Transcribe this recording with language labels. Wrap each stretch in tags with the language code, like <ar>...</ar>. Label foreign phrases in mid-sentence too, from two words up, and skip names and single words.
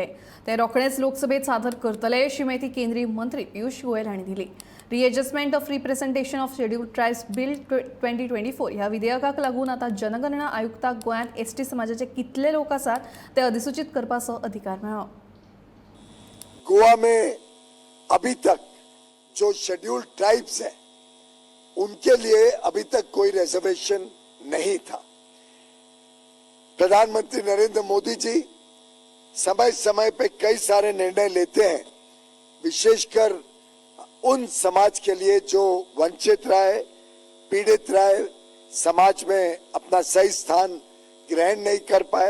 <kok>ते रोखडेच लोकसभेत सादर करतले अशी माहिती केंद्रीय मंत्री पियुष गोयल हांणी दिली। रिएडजस्टमेंट ऑफ रिप्रेझेंटेशन ऑफ शेड्यूल्ड ट्रायब्स बिल 2024 ह्या विधेयकाक लागून आता जनगणना आयुक्ताक गोंयांत एसटी समाजाचे कितले लोक आसात ते अधिसूचित करपाचो अधिकार मेळ्ळो।</kok> <hi>गोवा में अभी तक जो शेड्यूल्ड ट्राइब्स है उनके लिए अभी तक कोई रिजर्वेशन नहीं था। प्रधानमंत्री नरेंद्र मोदी जी समय समय पे कई सारे निर्णय लेते हैं, विशेषकर उन समाज के लिए जो वंचित रहे, पीड़ित रहे, समाज में अपना सही स्थान ग्रहण नहीं कर पाए।</hi>